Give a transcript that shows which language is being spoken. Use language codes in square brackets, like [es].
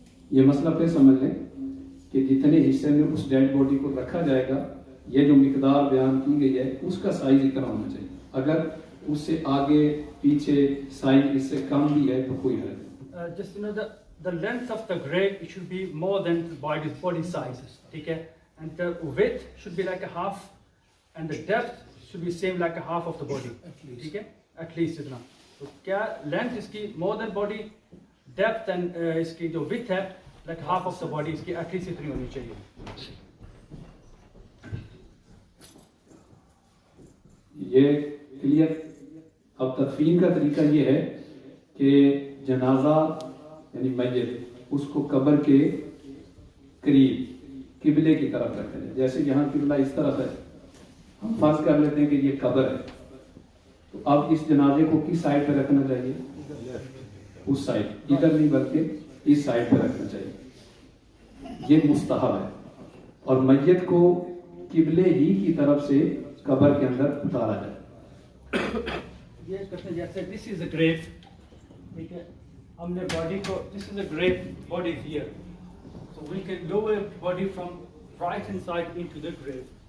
[ur] یہ مسئلہ پھر سمجھ لیں کہ جتنے حصے میں اس ڈیڈ باڈی کو رکھا جائے گا، یہ جو مقدار بیان کی گئی ہے اس کا سائز اتنا ہونا چاہیے. اگر اس سے آگے پیچھے سائز اس سے کم بھی ہے تو کوئی حرج نہیں. [en] Just the length of the grave, it should be more than the body sizes, [ur] ٹھیک ہے, [en] and the width should be like a half and the depth should be same like a half of the body, ٹھیک ہے, at least اتنا. [ur] تو کیا length اس کی [en] more than body, depth and [ur] اس کی جو width ہے [en] like half of the body, [ur] اس کی at least اتنی ہونی چاہیے. یہ کلیئر. اب تدفین کا طریقہ یہ ہے کہ جنازہ یعنی میت اس کو قبر کے قریب قبلے کی طرف رکھا جائے. جیسے یہاں قبلہ اس طرف ہے، ہم فرض کر لیتے ہیں کہ یہ قبر ہے، تو اب اس جنازے کو کس سائڈ پہ رکھنا چاہیے؟ اس سائڈ، ادھر نہیں بلکہ اس سائڈ پہ رکھنا چاہیے. یہ مستحب ہے. اور میت کو قبلے ہی کی طرف سے قبر کے اندر اتارا جائے. یہ کہتے ہیں جیسے [en] this is a grave, [ur] ٹھیک ہے, ہم نے باڈی کو [en] this is a grave body here, so we can lower body from right hand side into the grave.